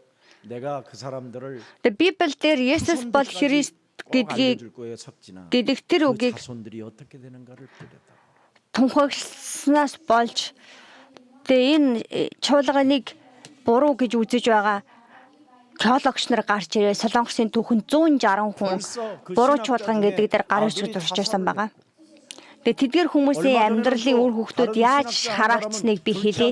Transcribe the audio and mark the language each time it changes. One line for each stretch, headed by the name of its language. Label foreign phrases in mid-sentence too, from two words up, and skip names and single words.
Korean: 내가 그 사람들을
Mongolian: Библи дээр Есүс бол Христ гэдгийг
Korean: 알려줄 거예요, 석진아.
Mongolian: гэдэг тэр
Korean: 그
Mongolian: үгийг
Korean: 자손들이 어떻게 되는가를 보겠다.
Mongolian: тунхагснаас болж тэгээ энэ чуулганыг буруу гэж үзэж байгаа теологч нар гарч ирээ. Солонгосын түүхэн 160 хүн буруу чуулган гэдэг дээр гарч ирж байсан байгаа. Тэгээ тэдгээр хүмүүсийн амьдралын үр хүүхдүүд яаж хараагдсныг би хэлье.